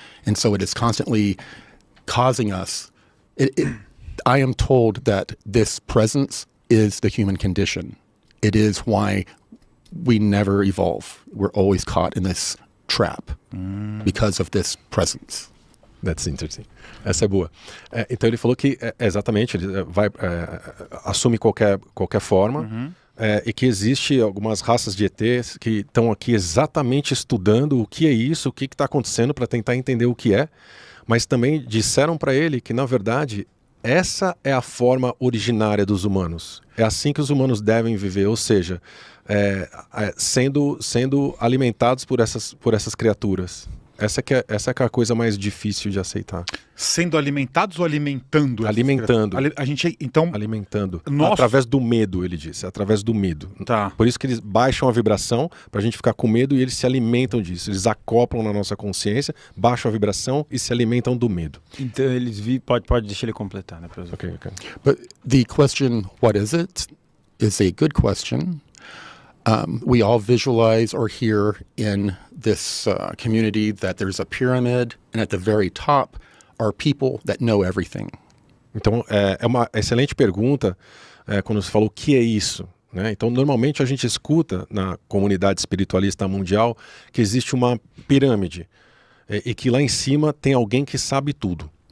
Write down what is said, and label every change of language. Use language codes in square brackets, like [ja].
[en] And so it is constantly causing us. I am told that this presence is the human condition. It is why we never evolve. We're always caught in this trap because of this presence. That's interesting. [pt] Essa é boa. Então ele falou que exatamente ele assume qualquer forma e que existe algumas raças de ETs que estão aqui exatamente estudando o que é isso, o que está acontecendo para tentar entender o que é, mas também disseram para ele que na verdade essa é a forma originária dos humanos. É assim que os humanos devem viver, ou seja, sendo alimentados por essas criaturas. Essa é a coisa mais difícil de aceitar. Sendo alimentados ou alimentando? Alimentando. A gente, então... Alimentando. Através do medo, ele disse. Através do medo. Tá. Por isso que eles baixam a vibração, pra gente ficar com medo, e eles se alimentam disso. Eles acoplam na nossa consciência, baixam a vibração e se alimentam do medo. Então eles pode deixar ele completar, né, professor? Ok. [en] But the question, what is it, is a good question. We all visualize or hear in this community that there's a pyramid, and at the very top are people that know everything. [pt] Então, é uma excelente pergunta quando você falou o que é isso, né? Então, normalmente a gente escuta na comunidade espiritualista mundial que existe uma pirâmide e que lá em cima tem alguém que sabe tudo.